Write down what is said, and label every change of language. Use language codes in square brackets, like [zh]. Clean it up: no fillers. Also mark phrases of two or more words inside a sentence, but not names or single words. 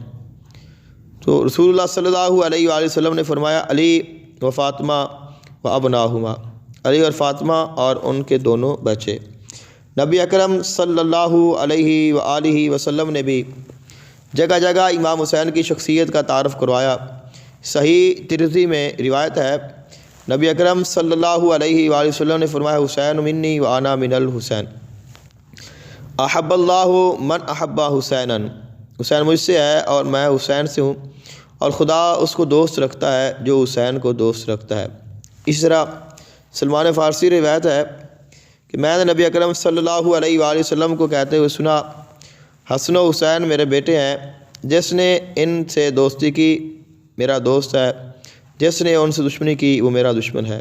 [ur] تو رسول اللہ [ar] صلی اللہ علیہ وآلہ وسلم [ur] نے فرمایا، [ar] علی و فاطمہ و ابناہما، [ur] علی اور فاطمہ اور ان کے دونوں بچے۔ نبی اکرم [ar] صلی اللہ علیہ وآلہ وسلم [ur] نے بھی جگہ جگہ امام حسین کی شخصیت کا تعارف کروایا۔ صحیح ترمذی میں روایت ہے، نبی اکرم [ar] صلی اللہ علیہ وآلہ وسلم [ur] نے فرمایا، [ar] حسین منی و انا من الحسین، احب اللہ من احب حسینا، [ur] حسین مجھ سے ہے اور میں حسین سے ہوں، اور خدا اس کو دوست رکھتا ہے جو حسین کو دوست رکھتا ہے۔ اس طرح سلمان فارسی روایت ہے کہ میں نے نبی اکرم [ar] صلی اللہ علیہ وآلہ وسلم [ur] کو کہتے ہوئے سنا، حسن و حسین میرے بیٹے ہیں، جس نے ان سے دوستی کی میرا دوست ہے، جس نے ان سے دشمنی کی وہ میرا دشمن ہے۔